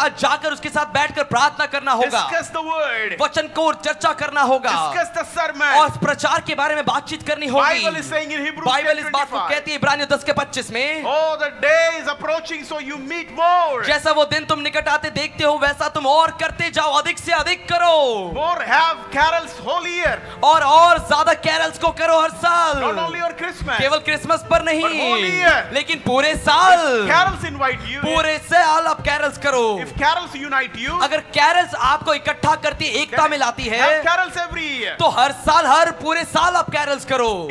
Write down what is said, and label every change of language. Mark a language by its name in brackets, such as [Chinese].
[Hindi] साथ जाकर उसके साथ बैठकर प्रार्थना करना होगा, [English] Discuss the word. [Hindi] वचन को चर्चा करना होगा, [English] Discuss the sermon. [Hindi] और प्रचार के बारे में बातचीत करनी होगी। [English] Bible is saying in Hebrews [Hindi] Bible इस बात को [English] 10:25. [Hindi] कहती है इब्रानियों 10:25 में, [English] Oh, the day is approaching, so you meet more. [Hindi] जैसा वो दिन तुम निकट आते देखते हो वैसा तुम और करते जाओ, अधिक से अधिक करो, [English] More have carols whole year. [Hindi] और ज्यादा कैरल्स को करो हर साल, [English] Not only on Christmas. [Hindi] केवल क्रिसमस पर [English] But whole [Hindi] नहीं, [English] year. [Hindi] लेकिन पूरे साल, [English] Carols invite you. [Hindi] पूरे साल आप कैरल्स करो। [English] If carols unite you, [Hindi] अगर कैरल्स आपको इकट्ठा करती है, एकता में लाती [English] have [Hindi] है, [English] carols every year. [Hindi] तो हर साल, हर पूरे साल आप कैरल्स करो।